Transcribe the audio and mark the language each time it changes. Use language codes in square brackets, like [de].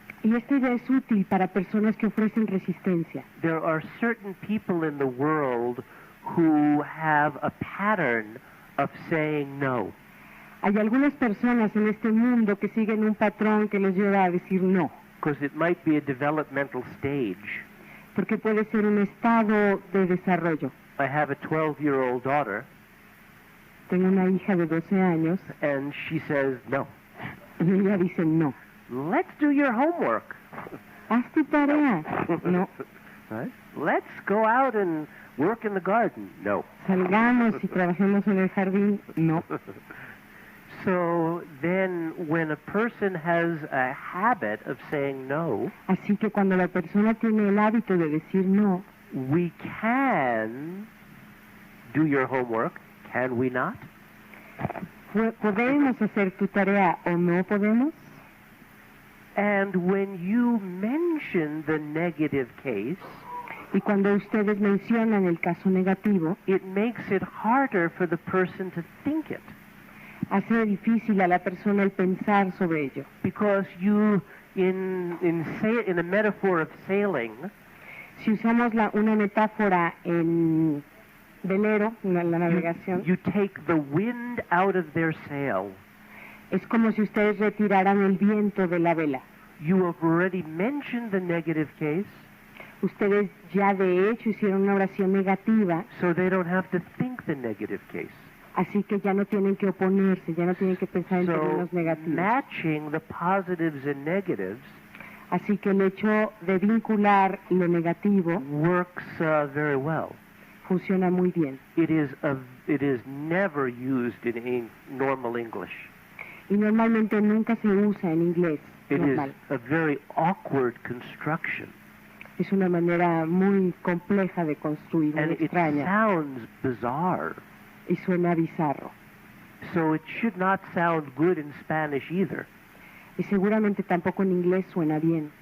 [es] Y esta idea es útil para personas que ofrecen resistencia. [en] There are certain people in the world who have a pattern of saying no. [es] Hay algunas personas en este mundo que siguen un patrón que les lleva a decir no, [en] Because it might be a developmental stage. [es] porque puede ser un estado de desarrollo. [en] I have a 12-year-old daughter, [es] Tengo una hija de 12 años [en] and she says, no, [es] y ella dice no. [en] let's do your homework. [es] Haz tu tarea. No. [en] Right? Let's go out and work in the garden. No. [es] Salgamos y trabajemos en el jardín. [en] No. So then when a person has a habit of saying no, [es] Así que cuando la persona tiene el hábito de decir no, [en] we can do your homework, can we not? [es] ¿podemos hacer tu tarea o no podemos? [en] And when you mention the negative case, [es] Y cuando ustedes mencionan el caso negativo, [en] it makes it harder for the person to think it. [es] hace difícil a la persona el pensar sobre ello. [en] Because you, in a metaphor of sailing, [es] Si usamos una metáfora en velero, en la navegación, [en] you take the wind out of their sail. [es] es como si ustedes retiraran el viento de la vela. [en] You have already mentioned the negative case, [es] Ustedes ya de hecho hicieron una oración negativa, [en] so they don't have to think the negative case. [es] así que ya no tienen que oponerse, ya no tienen que pensar en [en] So [es] términos negativos. [en] matching the positives and negatives [es] Así que el hecho de vincular lo negativo [en] works very well. [es] funciona muy bien. [en] It is never used in normal English. [es] Y normalmente nunca se usa en inglés [en] It is [es] normal. [en] a very awkward construction, [es] Es una manera muy compleja de construir, muy [en] and it [es] extraña, [en] sounds bizarre. [es] y suena bizarro. [en] So it should not sound good in Spanish either. [es] Y seguramente tampoco en inglés suena bien.